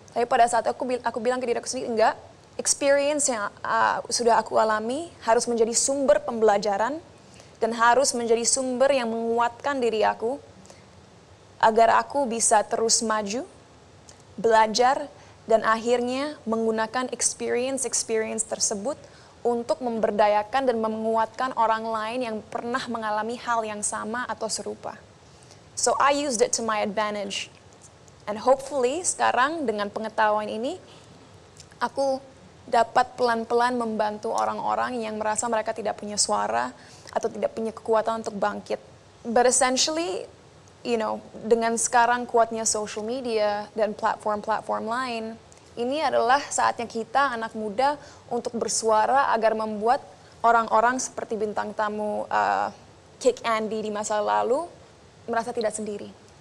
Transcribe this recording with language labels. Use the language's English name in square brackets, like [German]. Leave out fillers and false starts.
[Indonesian] Tapi pada saat aku bilang ke diri aku sendiri, enggak. Experience yang sudah aku alami harus menjadi sumber pembelajaran dan harus menjadi sumber yang menguatkan diri aku agar aku bisa terus maju, belajar, dan akhirnya menggunakan experience tersebut untuk memberdayakan dan menguatkan orang lain yang pernah mengalami hal yang sama atau serupa. [English] So I used it to my advantage. And hopefully [Indonesian] sekarang dengan pengetahuan ini, aku dapat pelan-pelan membantu orang-orang yang merasa mereka tidak punya suara atau tidak punya kekuatan untuk bangkit. [English] But essentially, you know, [Indonesian] dengan sekarang kuatnya social media dan platform-platform lain, ini adalah saatnya kita anak muda untuk bersuara agar membuat orang-orang seperti bintang tamu Kick Andy di masa lalu merasa tidak sendiri.